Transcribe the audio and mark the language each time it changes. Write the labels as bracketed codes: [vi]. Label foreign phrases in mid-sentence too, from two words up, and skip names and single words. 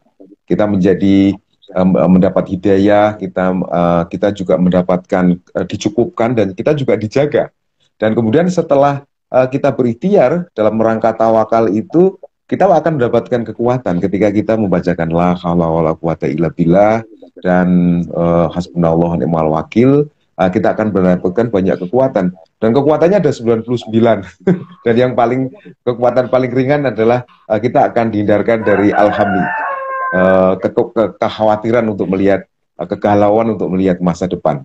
[id] Kita mendapat hidayah, kita juga mendapatkan dicukupkan dan kita juga dijaga. Dan kemudian setelah kita berikhtiar dalam rangka tawakal itu, kita akan mendapatkan kekuatan ketika kita membacakan [ar] لا حول ولا قوة إلا بالله [id] dan [ar] حسبنا الله ونعم الوكيل, [id] kita akan mendapatkan banyak kekuatan. Dan kekuatannya ada 99. Dan yang kekuatan paling ringan adalah kita akan dihindarkan dari alhami, kekhawatiran untuk melihat, kegalauan untuk melihat masa depan.